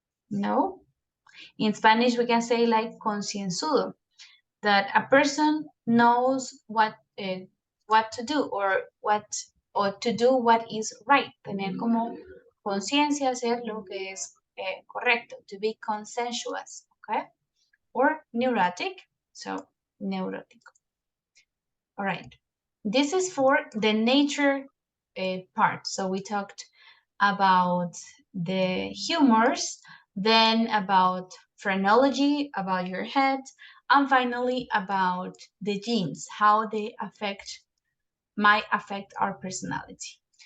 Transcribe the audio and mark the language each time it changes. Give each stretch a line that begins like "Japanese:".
English: No. In Spanish, we can say like concienzudo, that a person knows what to do or to do what is right.
Spanish: Tener como conciencia, hacer lo que es correcto.
English: To be consensuous, okay? Or neurotic, so neurotic. All right. This is for the nature part. So we talked about the humors, then about phrenology, about your head, and finally about the genes, how they might affect our personality.